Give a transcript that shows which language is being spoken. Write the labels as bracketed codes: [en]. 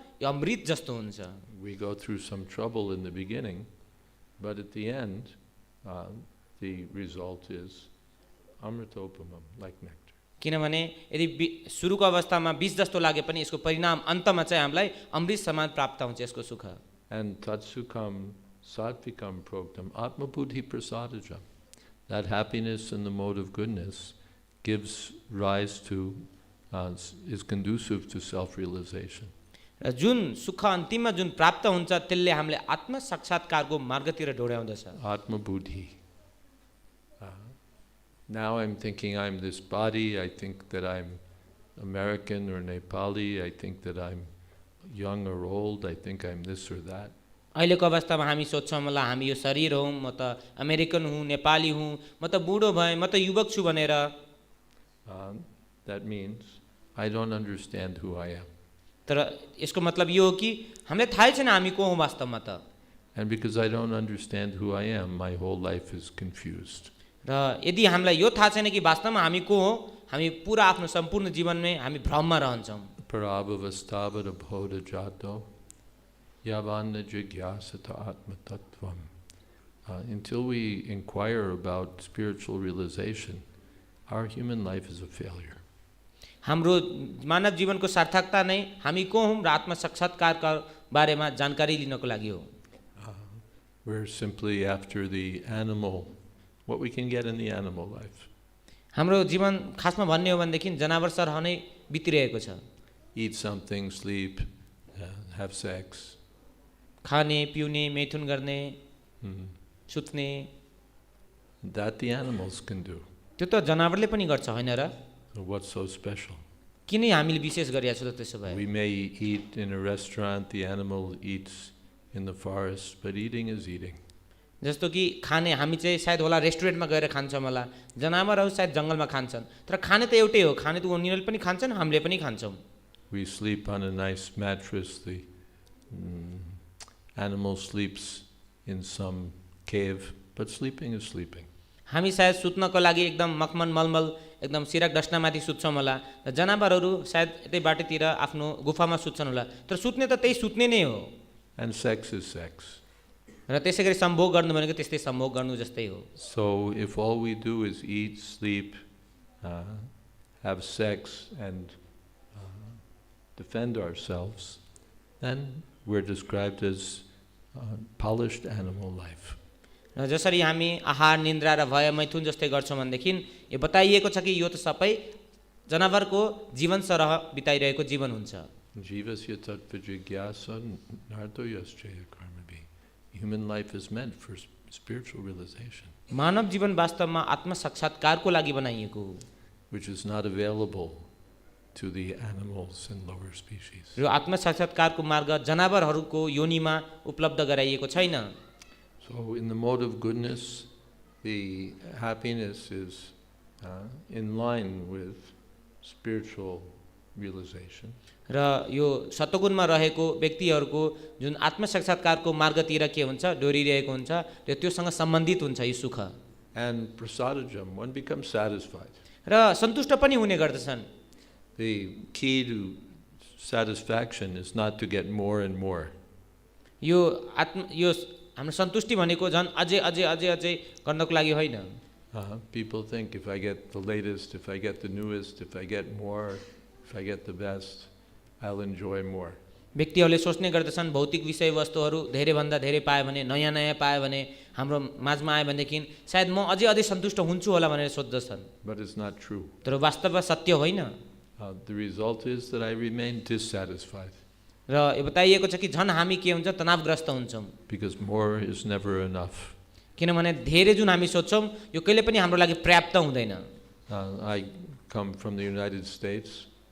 [ne] यो अमृत जस्तो हुन्छ. [en] We go through some trouble in the beginning, but at the end, the result is amṛtopamam, like nectar. [ne] किनभने यदि सुरुको अवस्थामा विष जस्तो लागे पनि यसको परिणाम अन्तमा चाहिँ हामीलाई अमृत समान प्राप्त हुन्छ यसको सुख. [sa] And tat sukham, sāttvikam, proktam, ātma-buddhi-prasāda-jam. [en] That happiness in the mode of goodness gives rise to, is conducive to self-realization. [ne] र जुन सुख अन्तिममा जुन प्राप्त हुन्छ त्यसले हामीले आत्म साक्षात्कारको मार्गतिर ढोड्याउँदछ. [sa] Ātma-buddhi. [en] Now I'm thinking I'm this body, I think that I'm American or Nepali, I think that I'm young or old, I think I'm this or that. [ne] अहिलेको अवस्थामा हामी सोच्छौँ होला हामी यो शरीर हौँ, म त अमेरिकन हुँ, नेपाली हुँ, म त बुढो भएँ, म त युवक छु भनेर. [en] That means I don't understand who I am. [ne] तर यसको मतलब यो हो कि हामीलाई थाहै छैन हामी को हौँ वास्तवमा त. [en] And because I don't understand who I am, my whole life is confused. [ne] र यदि हामीलाई यो थाहा छैन कि वास्तवमा हामी को हौँ, हामी पुरा आफ्नो सम्पूर्ण जीवनमै हामी भ्रममा रहन्छौँ. [sa] Parabhavasthavara bhoda jato yavanna jigyasata atma-tattvam. [en] Until we inquire about spiritual realization, our human life is a failure. [ne] हाम्रो मानव जीवनको सार्थकता नै हामी को हौँ र आत्म साक्षात्कारका बारेमा जानकारी लिनको लागि हो. [en] We're simply after the animal, what we can get in the animal life. [ne] हाम्रो जीवन खासमा भन्ने हो भनेदेखि जनावर सरह नै बितिरहेको छ. [en] Eat something, sleep, have sex. [ne] खाने पिउने मैथुन गर्ने सुत्ने. [en] That the animals can do. [ne] त्यो त जनावरले पनि गर्छ हैन र? [en] So what's so special? [ne] किन हामीले विशेष गरिया छ त त्यसो भए? [en] We may eat in a restaurant, the animal eats in the forest, but eating is eating. [ne] जस्तो कि खाने हामी चाहिँ सायद होला रेस्टुरेन्टमा गएर खान्छौँ होला, जनावरहरू सायद जङ्गलमा खान्छन्, तर खाने त एउटै हो, खाने त उनीहरूले पनि खान्छन्, हामीले पनि खान्छौँ. [en] We sleep on a nice mattress, the animal sleeps in some cave, but sleeping is sleeping. [ne] हामी सायद सुत्नको लागि एकदम मखमन मलमल एकदम सिरक डस्नामाथि सुत्छौँ होला, र जनावरहरू सायद यतै बाटोतिर आफ्नो गुफामा सुत्छन् होला, तर सुत्ने त त्यही सुत्ने नै हो. [en] And sex is sex. [ne] र त्यसै गरी सम्भोग गर्नु भनेको त्यस्तै सम्भोग गर्नु जस्तै हो. [en] So if all we do is eat, sleep, have sex and defend ourselves, then we're described as polished animal life. [ne] र जसरी हामी आहार निन्द्रा र भय मैथुन जस्तै गर्छौँ भनेदेखि यो बताइएको छ कि यो त सबै जनावरको जीवन सरह बिताइरहेको जीवन हुन्छ. [sa] Jivasya tattva jigyasa nartoyasya karmabi. [en] Human life is meant for spiritual realization. [ne] मानव जीवन वास्तवमा आत्म साक्षात्कारको लागि बनाइएको हो. [en] Which is not available to the animals and lower species. [ne] र आत्म साक्षात्कारको मार्ग जनावरहरूको योनिमा उपलब्ध गराइएको छैन. [en] So in the mode of goodness, the happiness is in line with spiritual realization. [ne] र यो सतगुणमा रहेको व्यक्तिहरूको जुन आत्म साक्षात्कारको मार्गतिर के हुन्छ डोरिरहेको हुन्छ र त्योसँग सम्बन्धित हुन्छ यो सुख. [en] And prasāda-jam, one becomes satisfied. [ne] र सन्तुष्ट पनि हुने गर्दछन्. [en] The key to satisfaction is not to get more and more. [ne] यो हाम्रो सन्तुष्टि भनेको झन् अझै अझै अझै अझै गर्नको लागि होइन। [en] People think if I get the latest, if I get the newest, if I get more, if I get the best, I'll enjoy more. [ne] व्यक्तिहरूले सोच्ने गर्दछन् भौतिक विषयवस्तुहरू धेरैभन्दा धेरै पायो भने, नयाँ नयाँ पायो भने, हाम्रो माझमा आयो भनेदेखि सायद म अझै अझै सन्तुष्ट हुन्छु होला भनेर सोच्दछन्। [en] But it's not true. [ne] तर वास्तवमा सत्य होइन। [en] The result is that I remain dissatisfied. [ne] र यो बताइएको छ कि झन् हामी के हुन्छ तनावग्रस्त हुन्छौँ। [en] Because more is never enough. [ne] किनभने धेरै जुन हामी सोच्छौँ यो कहिले पनि हाम्रो लागि पर्याप्त हुँदैन। [en] I come from the United States.